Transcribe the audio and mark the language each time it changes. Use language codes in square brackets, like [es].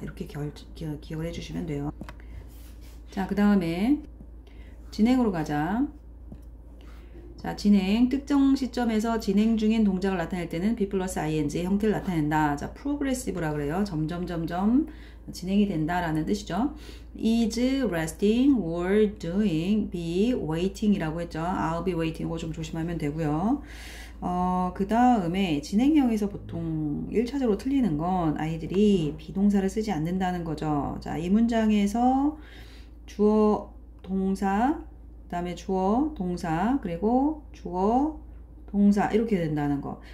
[ko] 이렇게 기억을 해주시면 돼요. 자, 그 다음에 진행으로 가자. 자, 진행. 특정 시점에서 진행 중인 동작을 나타낼 때는 be 플러스 ing의 형태를 나타낸다. 자, progressive라 그래요. 점점 진행이 된다라는 뜻이죠. [en] is resting or doing, be waiting [ko] 이라고 했죠. [en] I'll be waiting. [ko] 이거 좀 조심하면 되고요. 그 다음에 진행형에서 보통 1차적으로 틀리는 건 아이들이 비동사를 쓰지 않는다는 거죠. 자, 이 문장에서 주어, 동사, 그 다음에 주어, 동사, 그리고 주어, 동사 이렇게 된다는 거.